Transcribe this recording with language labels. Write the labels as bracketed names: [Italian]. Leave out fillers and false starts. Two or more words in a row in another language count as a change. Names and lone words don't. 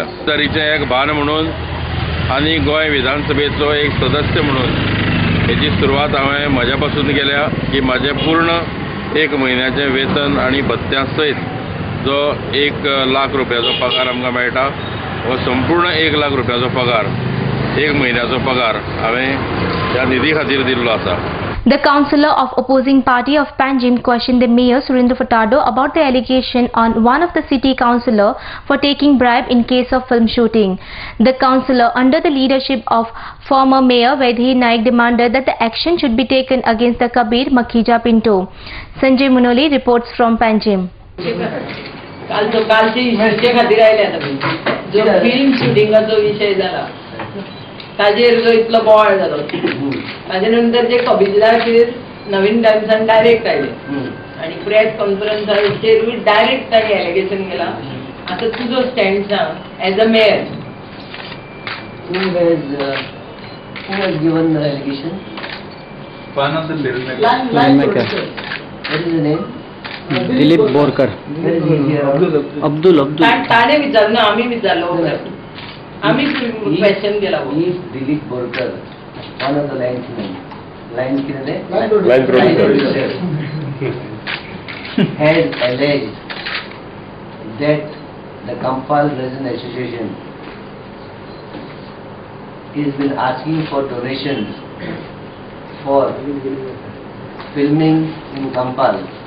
[Konkani] तरीचें एक भान म्हणून आनी गोंय विधानसभेचो एक सदस्य म्हणून हेची सुरवात हांवें म्हज्या पासून केल्या की म्हाजें पूर्ण 1 म्हयन्याचें वेतन आनी भत्त्या सयत जो 1 लाख रुपयाचो पगार आमकां मेळटा हो संपूर्ण 1 लाख रुपयाचो पगार 1 म्हयन्याचो पगार हांवें ह्या निधी खातीर दिल्लो आसा. [English] The councillor of opposing party of Panjim questioned the mayor Surendra Furtado about the allegation on one of the city councillor for taking bribe in case of film shooting. The councillor, under the leadership of former mayor Vaidhi Naik, demanded that the action should be taken against the Kabir Makhija Pinto. Sanjay Munoli reports from Panjim. [Konkani] कालची चर्चे खातीर आयले आता जो फिल्म शुटिंगाचो विषय जाला ताजेर जो इतलो बोवाळ जालो ताजे नंतर जे कबीरदासचेर नवीन टायम्सान डायरेक्ट आयले आनी प्रेस कॉन्फरन्साचेरूय डायरेक्ट ताणें एलिगेशन केला. आतां तुजो स्टँड सांग [English] as a mayor. Who has given the allegation? One of the filmmakers. What is the name? दिलीप बोरकर. अब्दुल. [Konkani] ताणे विचारना आमी विचारलो आमी क्वेश्चन केला. [English] If Dilip Borkar, one of the line producer has alleged that the Kampal Resident Association has been asking for donations for filming in Kampal,